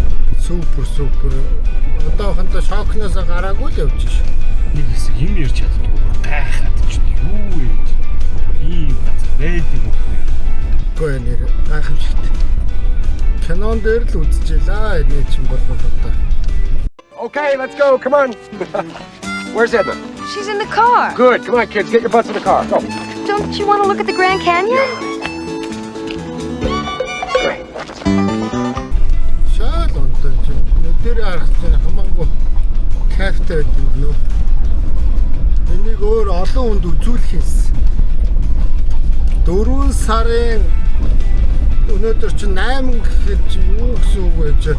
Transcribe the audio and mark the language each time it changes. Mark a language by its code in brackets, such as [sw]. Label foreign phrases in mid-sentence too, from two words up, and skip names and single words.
[mn] Супер. Одоохондоо шокноос гараагүй л явж ш. Нэг хэсэг юм ярьж чаддгүй. Гайхаад ч юу вэ? Ийм газар байдаг үгүй. Гой нэр гайхамшигт. Кинон дээр л үзчихлаа. Энэ чинь бол одоо. [en] Okay, let's go. Come on. Where's Emma? She's in the car. Good. Come on, kids. Get your butts in the car. Go. Don't you want to look at the Grand Canyon? Great. [mn] Шал онтой чинь. Нүдээр харах чинь хамаагүй кайфтай байдаг нөө. Энийг өөр олон хүнд үзүүлэх юмсан. 4 сарын Өнөөдөр чинь 8 гэхэд чи юу гэсэн үг вэ чи?